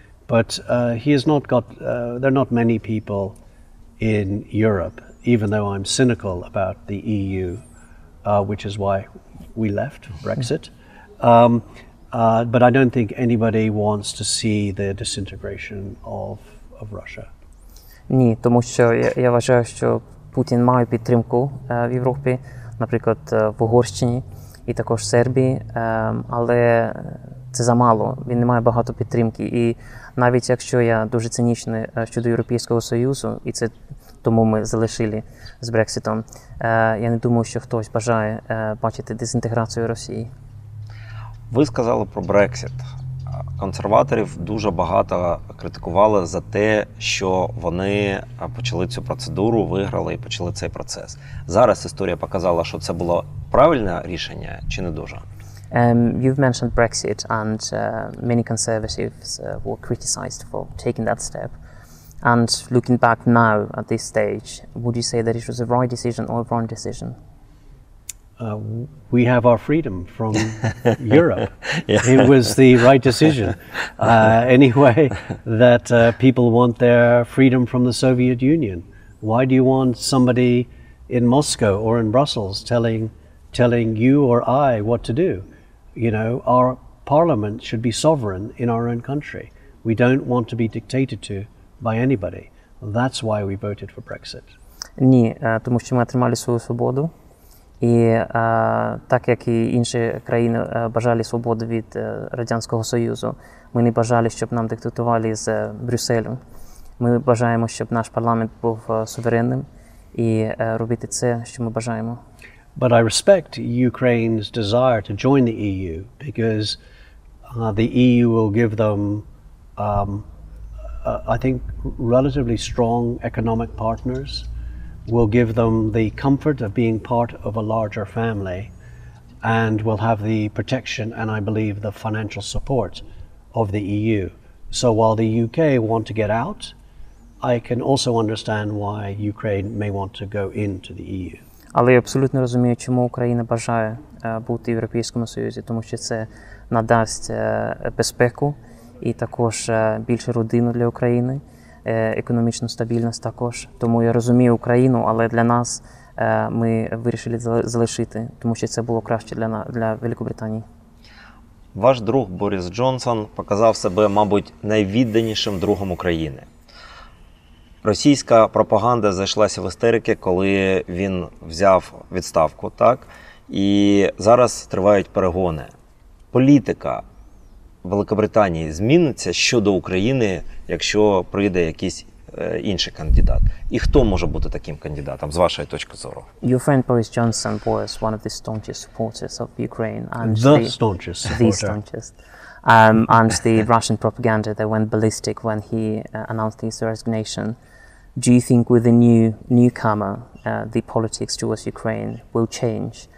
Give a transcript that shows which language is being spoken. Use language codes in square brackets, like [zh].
[en] But he has not got, there are not many people in Europe, even though I'm cynical about the EU, which is why we left, Brexit. But I don't think anybody wants to see the disintegration of Russia. [uk] Ні, тому що я вважаю, що Путін має підтримку в Європі, наприклад, в Угорщині і також в Сербії, але це замало, він не має багато підтримки. І навіть якщо я дуже цинічний щодо Європейського Союзу, і це тому ми залишили з Брекситом, я не думаю, що хтось бажає бачити дезінтеграцію Росії. Ви сказали про Брексит. Консерваторів дуже багато критикували за те, що вони почали цю процедуру, виграли і почали цей процес. Зараз історія показала, що це було правильне рішення чи не дуже? [en] You've mentioned Brexit and many conservatives were criticized for taking that step. And looking back now at this stage, would you say that it was a right decision or a wrong decision? We have our freedom from Europe. It was the right decision. Anyway, that people want their freedom from the Soviet Union. Why do you want somebody in Moscow or in Brussels telling you or I what to do? Our parliament should be sovereign in our own country. We don't want to be dictated to by anybody. That's why we voted for Brexit. [uk] Ні, тому що ми отримали свою свободу. І так як і інші країни бажали свободи від Радянського Союзу, ми не бажали, щоб нам диктатували з Брюсселю. Ми бажаємо, щоб наш парламент був суверенним і робити це, що ми бажаємо. [en] But I respect Ukraine's desire to join the EU because the EU will give them, I think, relatively strong economic partners, will give them the comfort of being part of a larger family, and will have the protection and, I believe, the financial support of the EU. So while the UK want to get out, I can also understand why Ukraine may want to go into the EU. [uk] Але я абсолютно розумію, чому Україна бажає бути в Європейському Союзі, тому що це надасть безпеку і також більше родину для України, економічну стабільність також. Тому я розумію Україну, але для нас ми вирішили залишити, тому що це було краще для Великобританії. Ваш друг Борис Джонсон показав себе, мабуть, найвідданішим другом України. Російська пропаганда зайшлася в істерики, коли він взяв відставку, так? І зараз тривають перегони. Політика Великобританії зміниться щодо України, якщо прийде якийсь інший кандидат? І хто може бути таким кандидатом, з вашої точки зору? [en] Your friend Boris Johnson was one of the staunchest supporters of Ukraine. And The staunchest supporter. The staunchest. And the Russian propaganda that went ballistic when he announced his resignation. Do you think with the newcomer, the politics towards Ukraine will change?